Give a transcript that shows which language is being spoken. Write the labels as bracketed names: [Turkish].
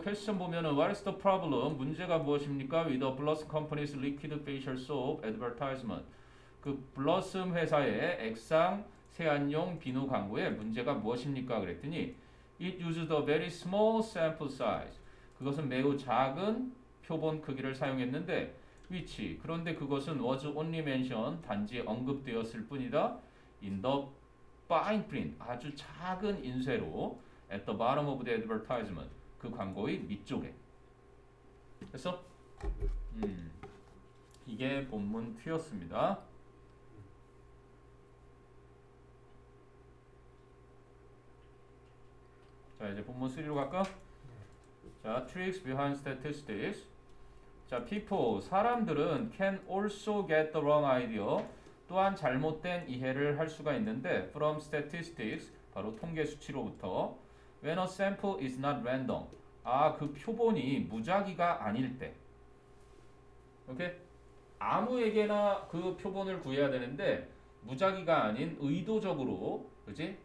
[Korean] 퀘스천 보면은 [English] What is the problem? [Korean] 문제가 무엇입니까? [English] With the Blossom Company's liquid facial soap advertisement. [Korean] 그 블러썸 회사의 액상 세안용 비누 광고에 문제가 무엇입니까? 그랬더니 [English] It used a very small sample size. [Korean] 그것은 매우 작은 표본 크기를 사용했는데 which 그런데 그것은 [English] was only mentioned [Korean] 단지 언급되었을 뿐이다. [English] In the fine print [Korean] 아주 작은 인쇄로 [English] at the bottom of the advertisement [Korean] 그 광고의 밑쪽에 됐어? 이게 본문 큐였습니다. 자, 이제 본문 3로 갈까? [English] 자, tricks behind statistics. 자, people, [Korean] 사람들은 [English] can also get the wrong idea. [Korean] 또한 잘못된 이해를 할 수가 있는데 [English] from statistics, [Korean] 바로 통계 수치로부터 [English] when a sample is not random. [Korean] 아, 그 표본이 무작위가 아닐 때. 오케이? 아무에게나 그 표본을 구해야 되는데 무작위가 아닌 의도적으로, 그지?